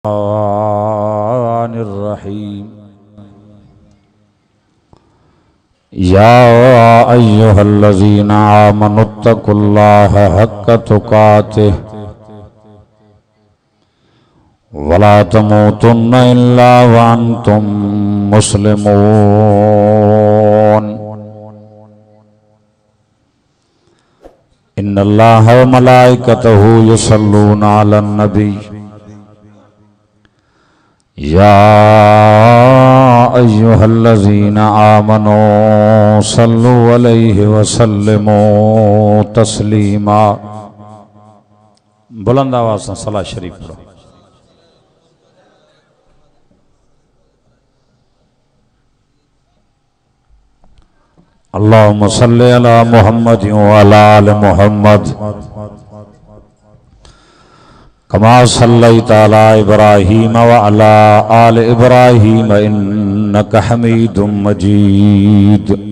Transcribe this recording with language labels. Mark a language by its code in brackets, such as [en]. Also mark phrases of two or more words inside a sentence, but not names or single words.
[ar] رحيم يا أيها الذين آمنوا اتقوا الله حق تقاته ولا تموتن إلا وأنتم مسلمون إن الله وملائكته يصلون على النبي يا أيها الذين آمنوا صلوا عليه وسلموا تسليما. [ur] بلند آواز سے صلات شریف پڑھو. [ar] اللهم صل على محمد وعلى آل محمد كما صليت على إبراهيم وعلى آل إبراهيم إنك حميد مجيد.